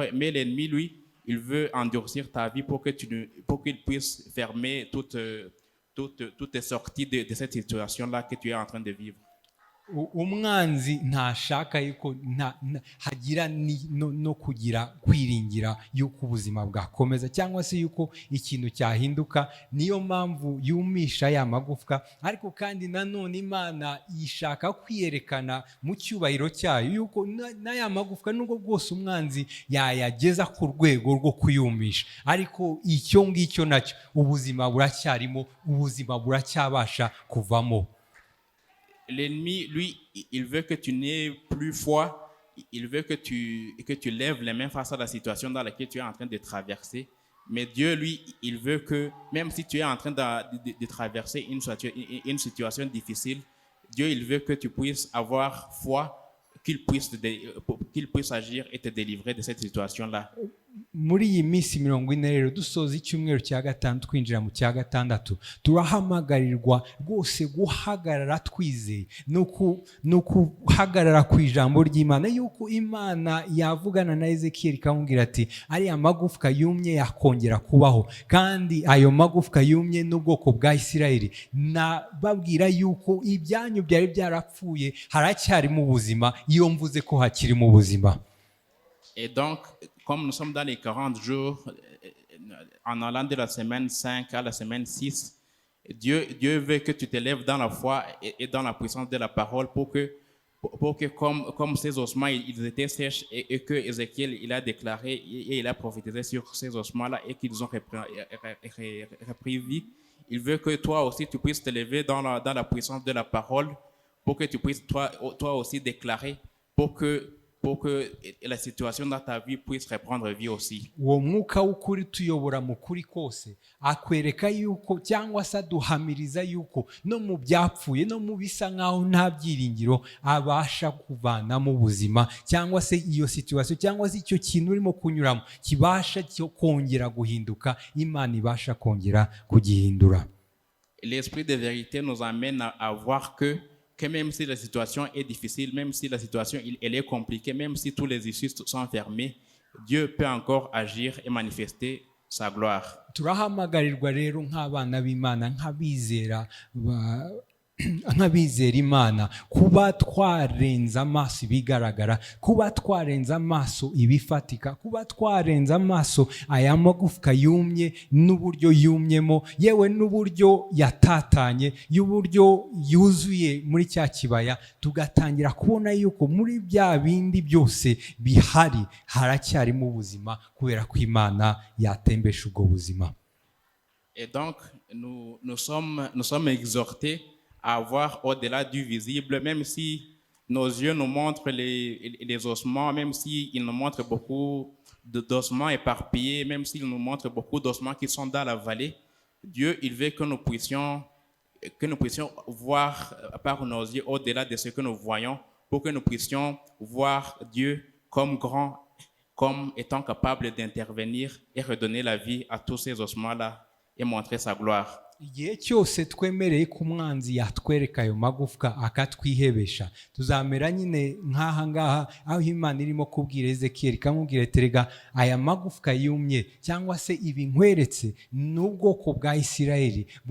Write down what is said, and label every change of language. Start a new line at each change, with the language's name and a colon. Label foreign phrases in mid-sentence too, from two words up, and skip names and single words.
French: Mais l'ennemi lui, il veut endurcir ta vie pour qu'il puisse fermer toutes tes sorties de cette situation-là que tu es en train de vivre.
Kinyarwanda: Umwanzi ntashaka yuko hagira no kugira kwiringira yuko ubuzima bwakomeza cyangwa se yuko ikintu cyahinduka, niyo mpamvu yumisha ya magufwa, ariko kandi nanone Imana yishaka kwiyerekana mu cyubahiro cyayo yuko n'aya magufwa nubwo bwose umwanzi yayageza ku rwego rwo kuyumisha, ariko icyo ngicyo nacyo ubuzima buracyarimo, ubuzima buracyabasha kuvamo.
French: L'ennemi, lui, il veut que tu n'aies plus foi, il veut que tu lèves les mains face à la situation dans laquelle tu es en train de traverser. Mais Dieu, lui, il veut que, même si tu es en train de traverser une situation difficile, Dieu, il veut que tu puisses avoir foi, qu'il puisse agir et te délivrer de cette situation-là.
Kinyarwanda: muri iyi minsi 40 rero dusoza icyumweru cya gatanu twinjira mu cya gatandatu, turahamagarirwa rwose guhagarara twizeye no guhagarara ku ijambo ry'Imana, yuko Imana yavugana na Ezekiel ikamubwira ati ariya magufwa yumye yakongera kubaho, kandi ayo magufwa yumye n'ubwoko bwa Isirayeli nababwira yuko ibyanyu byari byarapfuye haracyarimo ubuzima, iyo mvuze ko hakirimo ubuzima.
French: Et donc, comme nous sommes dans les 40 jours, en allant de la semaine 5 à la semaine 6, Dieu veut que tu te lèves dans la foi et dans la puissance de la parole pour que comme ces ossements, ils étaient sèches et que Ézéchiel, il a déclaré et il a prophétisé sur ces ossements-là et qu'ils ont repris vie. Il veut que toi aussi, tu puisses te lever dans la puissance de la parole pour que tu puisses toi aussi déclarer pour que la situation dans ta vie puisse reprendre vie aussi.
Kinyarwanda: Uwo mwuka w'ukuri tuyobora mu kuri kose akwereka yuko cyangwa se aduhamiriza yuko no mu byapfuye no mu bisa nkaho nta byiringiro abasha kuvanamo ubuzima, cyangwa se iyo situation cyangwa se icyo kintu urimo kunyuramo kibasha kongera guhinduka, Imana ibasha kongera kugihindura.
French: L'esprit de vérité nous amène à voir que même si la situation est difficile, même si la situation elle est compliquée, même si tous les issues sont fermées, Dieu peut encore agir et manifester sa gloire.
Kinyarwanda: Turahamagarirwa rero nk'abana b'Imana, nk'abizera Imana, kuba twarenza amaso ibigaragara, kuba twarenza amaso ibifatika, kuba twarenza amaso aya magufwa yumye n'uburyo yumyemo, yewe n'uburyo yatatanye, y'uburyo yuzuye muri cya kibaya, tugatangira kubona yuko muri bya bindi byose bihari haracyarimo ubuzima, kubera ko Imana yatembesha ubwo buzima.
French: Et donc nous sommes exhortés à voir au-delà du visible, même si nos yeux nous montrent les ossements, même s'ils nous montrent beaucoup d'ossements éparpillés, même s'ils nous montrent beaucoup d'ossements qui sont dans la vallée. Dieu, il veut que nous puissions voir par nos yeux au-delà de ce que nous voyons, pour que nous puissions voir Dieu comme grand, comme étant capable d'intervenir et redonner la vie à tous ces ossements-là et montrer sa gloire.
Kinyarwanda: Igihe cyose twemereye ko umwanzi yatwereka ayo magufwa akatwihebesha, tuzamera nyine nk'aha ngaha aho Imana irimo kubwira Ezekiel ikamubwira ati rega aya magufwa yumye cyangwa se ibi nkweretse n'ubwoko bwa Isirayeli